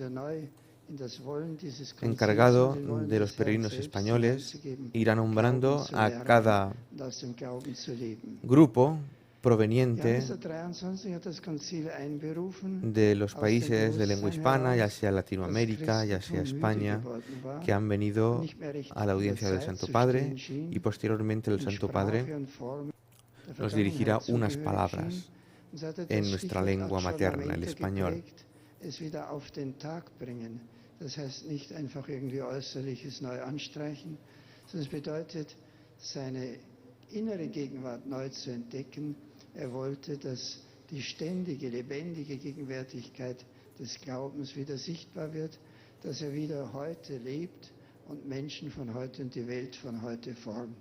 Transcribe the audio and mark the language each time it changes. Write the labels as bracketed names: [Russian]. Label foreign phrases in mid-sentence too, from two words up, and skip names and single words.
[Spanish] encargado de los peregrinos españoles, irá nombrando a cada grupo proveniente de los países de lengua hispana, ya sea Latinoamérica, ya sea España, que han venido a la audiencia del Santo Padre, y posteriormente el Santo Padre nos dirigirá unas palabras en nuestra lengua materna, el español. [German] Es wieder auf den Tag bringen. Das heißt nicht einfach irgendwie Äußerliches neu anstreichen, sondern es bedeutet, seine innere Gegenwart neu zu entdecken. Er wollte, dass die ständige, lebendige Gegenwärtigkeit des Glaubens wieder sichtbar wird, dass er wieder heute lebt und Menschen von heute und die Welt von heute formt.